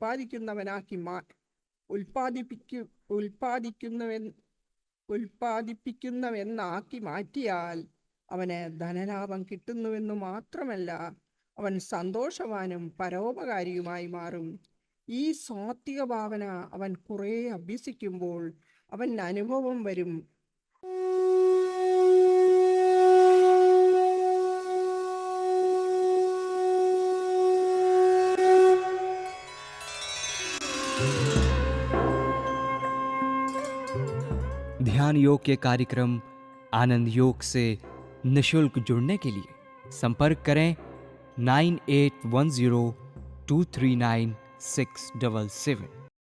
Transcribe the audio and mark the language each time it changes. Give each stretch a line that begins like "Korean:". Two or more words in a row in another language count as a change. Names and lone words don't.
Malayalam: ഉൽപ്പാദിപ്പിക്കുന്നുവെന്നാക്കി മാറ്റിയാൽ അവന് ധനലാഭം കിട്ടുന്നുവെന്ന് മാത്രമല്ല, അവൻ സന്തോഷവാനും പരോപകാരിയുമായി മാറും. ഈ സാത്വിക ഭാവന അവൻ കുറേ അഭ്യസിക്കുമ്പോൾ അവൻ അനുഭവം വരും.
Hindi: ध्यान योग के कार्यक्रम आनंद योग से निशुल्क जुड़ने के लिए संपर्क करें 9810239677।